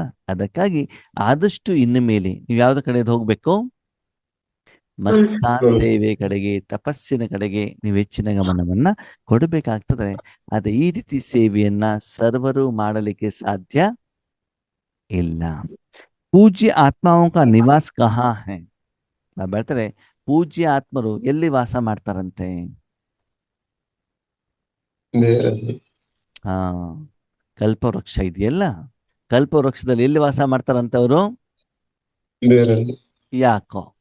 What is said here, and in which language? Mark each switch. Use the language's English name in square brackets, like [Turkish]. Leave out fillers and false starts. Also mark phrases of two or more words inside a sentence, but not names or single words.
[Kannada] ಅದಕ್ಕಾಗಿ ಆದಷ್ಟು ಇನ್ನು ಮೇಲೆ ನೀವು ಯಾವ್ದು ಕಡೆದು ಹೋಗ್ಬೇಕು, ಮನಸಾ ಸೇವೆ ಕಡೆಗೆ, ತಪಸ್ಸಿನ ಕಡೆಗೆ ನೀವು ಹೆಚ್ಚಿನ ಗಮನವನ್ನ ಕೊಡಬೇಕಾಗ್ತದೆ. ಅದೇ ಈ ರೀತಿ ಸೇವೆಯನ್ನ ಸರ್ವರು ಮಾಡಲಿಕ್ಕೆ ಸಾಧ್ಯ ಇಲ್ಲ. [Hindi] पूज्य आत्माओं का निवास कहाँ है? [Kannada] ಹೇಳ್ತಾರೆ, ಪೂಜ್ಯ ಆತ್ಮರು ಎಲ್ಲಿ ವಾಸ ಮಾಡ್ತಾರಂತೆ? ಬೇರಲ್ಲಿ ಹಾ, ಕಲ್ಪವೃಕ್ಷ ಇದೆಯಲ್ಲ, ಕಲ್ಪವೃಕ್ಷದಲ್ಲಿ ಎಲ್ಲಿ ವಾಸ ಮಾಡ್ತಾರಂತೆ ಅವರು? ಬೇರಲ್ಲಿ ಯಾಕೋ?